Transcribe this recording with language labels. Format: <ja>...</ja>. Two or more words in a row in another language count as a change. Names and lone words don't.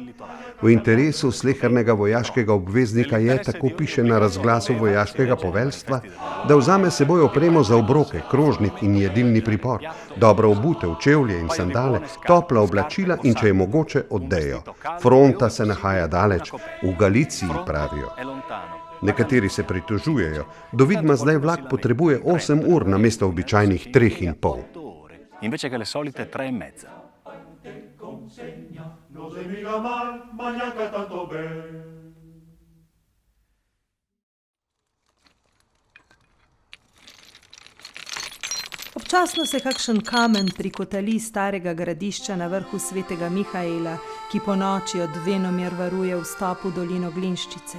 <sl>V interesu slehernega vojaškega obveznika je, tako piše na razglasu vojaškega poveljstva, da vzame seboj opremo za obroke, krožnik in jedilni pripor, dobro obutev, čevlje in sandale, topla oblačila in, če je mogoče, odejo. Fronta se nahaja daleč, v Galiciji, pravijo. Nekateri se pritožujejo, do Vidma zdaj vlak potrebuje 8 ur namesto običajnih 3,5.</sl> <it>Invece che le solite 3,5.</it> <sl>Občasno se kakšen kamen prikotali starega gradišča na vrhu svetega Mihaela, ki po noči od venomer varuje vstop v dolino Glinščice.</sl>